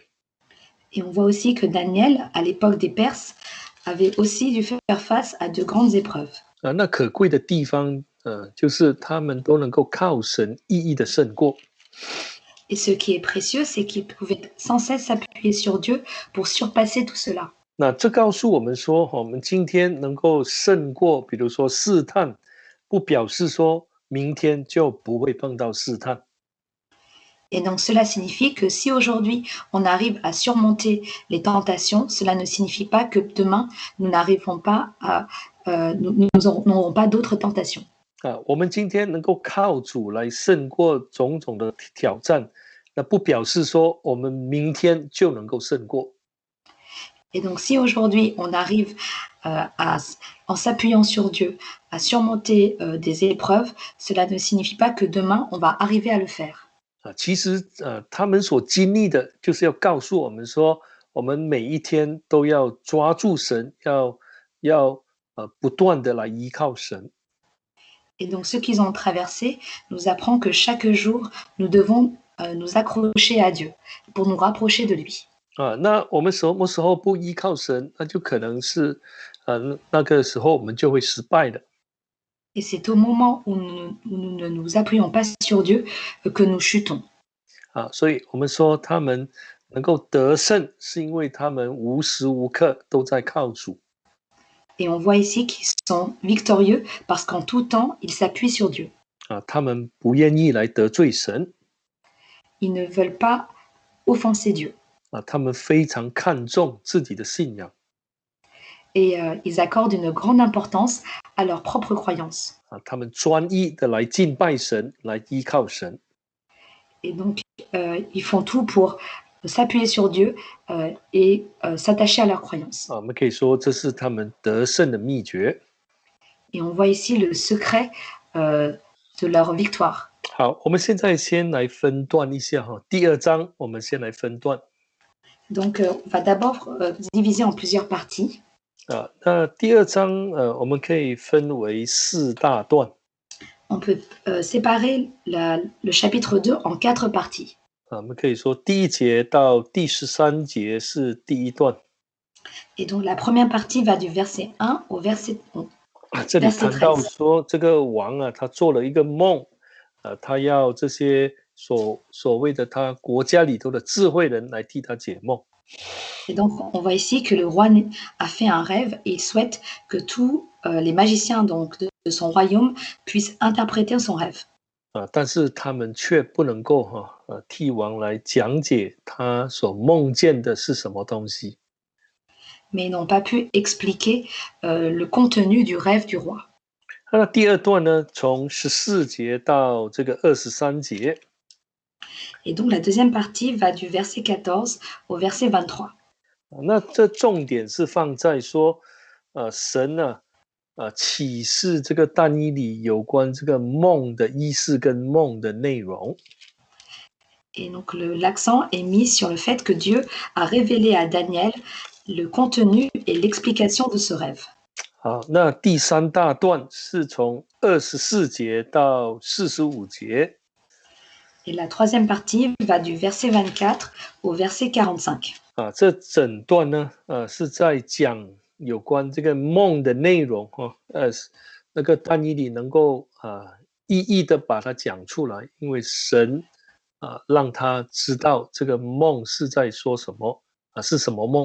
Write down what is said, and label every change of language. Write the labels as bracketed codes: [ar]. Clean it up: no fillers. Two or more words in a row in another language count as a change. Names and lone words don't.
[fr] Et on voit aussi que Daniel, à l'époque des Perses, avait aussi dû faire face à de grandes épreuves. [zh] 那可贵的地方就是他们都能够靠神一一的胜过。 [fr] Et ce qui est précieux, c'est qu'ils pouvaient sans cesse s'appuyer sur Dieu pour surpasser tout cela. [zh] 那这告诉我们说，我们今天能够胜过，比如说试探，不表示说明天就不会碰到试探。 [fr] Et donc cela signifie que si aujourd'hui on arrive à surmonter les tentations, cela ne signifie pas que demain nous n'arriverons pas nous n'aurons pas d'autres tentations. [zh] 我们今天能够靠主来胜过种种的挑战，那不表示说我们明天就能够胜过。 [fr] Et donc si aujourd'hui on arrive en s'appuyant sur Dieu à surmonter des épreuves, cela ne signifie pas que demain on va arriver à le faire. [zh] 其实他们所经历的就是要告诉我们说，我们每一天都要抓住神，要不断的来依靠神。 [fr] Et donc ce qu'ils ont traversé nous apprend que chaque jour nous devons nous accrocher à Dieu pour nous rapprocher de lui. [zh] 那我们什么时候不依靠神，那就可能是那个时候我们就会失败的。 [fr] Et c'est au moment où nous ne nous appuyons pas sur Dieu que nous chutons. [zh] 所以我们说他们能够得胜，是因为他们无时无刻都在靠主。 [fr] Et on voit ici qu'ils sont victorieux parce qu'en tout temps, ils s'appuient sur Dieu. [zh] 他们不愿意来得罪神。 [fr] Ils ne veulent pas offenser Dieu. [zh] 他们非常看重自己的信仰。 [fr] Et ils accordent une grande importance à leur propre croyance. [zh] 他们专一的来敬拜神，来依靠神。 [fr] Et donc, ils font tout pour s'appuyer sur Dieu et s'attacher à leur croyance. [zh] 我们可以说这是他们得胜的秘诀。 [fr] Et on voit ici le secret de leur victoire. [zh] 好，我们现在先来分段一下哈。第2章我们先来分段。 [fr] Donc, on va d'abord diviser en plusieurs parties. [zh] 那第2章我们可以分为4大段。 [fr] On peut séparer le chapitre 2 en 4 parties. [zh] 我们可以说第1节到第13节是第一段。 [fr] Et donc, la première partie va du verset 1 au verset 11. [zh] 这里谈到说，这个王啊，他做了一个梦，他要这些所谓的他国家里头的智慧人来替他解梦。 [fr] Et donc, on voit ici que le roi a fait un rêve et il souhaite que tous les magiciens donc, de son royaume puissent interpréter son rêve. [zh] 但是他们却不能够替王来讲解他所梦见的是什么东西。 [fr] Mais ils n'ont pas pu expliquer le contenu du rêve du roi. [zh] 那第2段呢，从14节到这个23节。 [fr] Et donc, la deuxième partie va du verset 14 au verset 23. [zh] 那这重点是放在说，神呢，启示这个但以理有关这个梦的意思跟梦的内容。 [fr] Et donc, l'accent est mis sur le fait que Dieu a révélé à Daniel le contenu et l'explication de ce rêve. [zh] 好，那第3大段是从24节到45节。 [fr] Et la troisième partie va du verset 24 au verset 45. [zh] 这整段呢，是在讲有关这个梦的内容那个但以理能够一一的把它讲出来，因为神让他知道这个梦是在说什么是什么梦。